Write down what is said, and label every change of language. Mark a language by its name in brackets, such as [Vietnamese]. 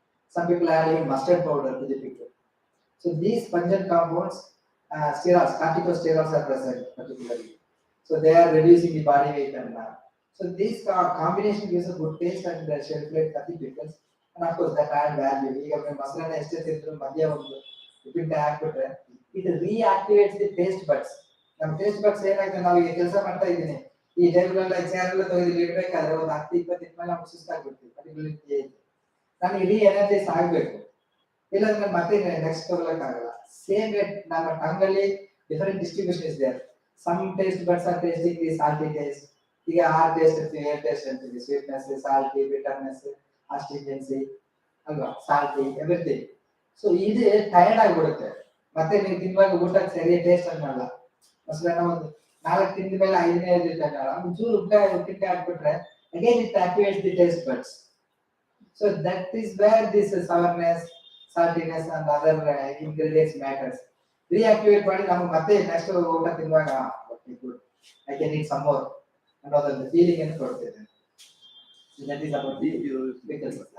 [English] Some people add even mustard powder to the pickle. So these pungent compounds, sterols, corticosterols are present particularly. So they are reducing the body weight and so this combination gives a good taste and shelf life for the pickles. And of course that add value. Even masala estate idru madhya [Kannada] ಒಂದು ಉಪ್ಪಿನಕಾಯಿ ಹಾಕ್ಬಿಟ್ರೆ [English] it reactivates the taste buds. [Kannada] ನಮ್ಮ taste buds ಏನಾಗುತ್ತೆ, ನಾವು ಈಗ ಕೆಲಸ ಮಾಡ್ತಾ ಇದ್ದೀನಿ, ಈ ಟೇಬಲ್ ಎಲ್ಲ ಚೇರ್ ಎಲ್ಲ ತೆಗೆದು ಇಡಬೇಕಾದ್ರೆ ಒಂದು 10-20 ಇದ್ಮೇಲೆ ನಾವು ಸುಸ್ತಾಗ್ಬಿಡ್ತೀವಿ particularly. ನನಗೆ ರೀ ಎನರ್ಜೈಸ್ ಆಗಬೇಕು, ಇಲ್ಲಾಂದ್ರೆ ಮತ್ತೆ ನೆಕ್ಸ್ಟ್ ತಗೊಳಕ್ಕಾಗಲ್ಲ. [English] same rate [Kannada] ನಮ್ಮ ಟಂಗಲ್ಲಿ [English] Different distribution is there. Some taste buds are tasting the salty taste. [Kannada] ಈಗ ಆರ್ ಟೇಸ್ಟ್ ಇರ್ತೀವಿ, ಏರ್ ಟೇಸ್ಟ್ ಅಂತೀವಿ, ಸ್ವೀಟ್ನೆಸ್, ಸಾಲ್ಟಿ, ಬಿಟರ್ನೆಸ್, ಆಸ್ಟ್ರಿಂಜೆನ್ಸಿ ಅಲ್ವಾ, ಸಾಲ್ಟಿ, ಎವ್ರಿಥಿಂಗ್. ಸೊ ಇದು ಟಯರ್ಡ್ ಆಗಿಬಿಡುತ್ತೆ, ಮತ್ತೆ ನೀವು ತಿನ್ನುವಾಗ ಊಟಕ್ಕೆ ಸರಿ ಟೇಸ್ಟ್ ಅನ್ನಲ್ಲ. ಮೊಸರನ್ನ ಒಂದು 4 ತಿಂದ ಮೇಲೆ 5ನೇ ಅನ್ನಲ್ಲ, ಒಂಚೂರು ಉಪ್ಪಿನಕಾಯಿ ಹಾಕ್ಬಿಟ್ರೆ [English] Again it activates the taste buds. So that is where this sourness, saltiness and other ingredients matters. [Kannada] Reactivate ಮಾಡಿ ನಾವು ಮತ್ತೆ ನೆಕ್ಸ್ಟ್ ಊಟ ತಿನ್ನುವಾಗ [English] okay good, I can eat some more [Kannada] ಅನ್ನೋದು ಫೀಲಿಂಗ್ ಅನ್ನು ಕೊಡ್ತದೆ. [English] That is about the pickles.